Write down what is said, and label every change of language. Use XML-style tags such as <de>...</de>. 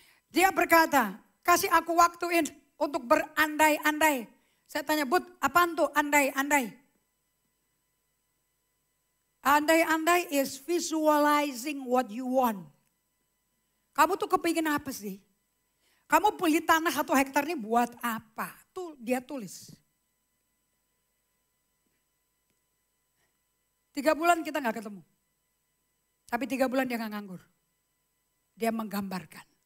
<id>Dia berkata, kasih aku waktuin untuk berandai-andai. Saya tanya, Bud, apaan tuh andai-andai?</id> <en>Andai-andai is visualizing what you want.</en> <id>Kamu tuh kepingin apa sih? Kamu beli tanah 1 hektar ini buat apa? Tuh dia tulis. 3 bulan kita gak ketemu. Tapi 3 bulan dia gak nganggur. Dia menggambarkan.</id>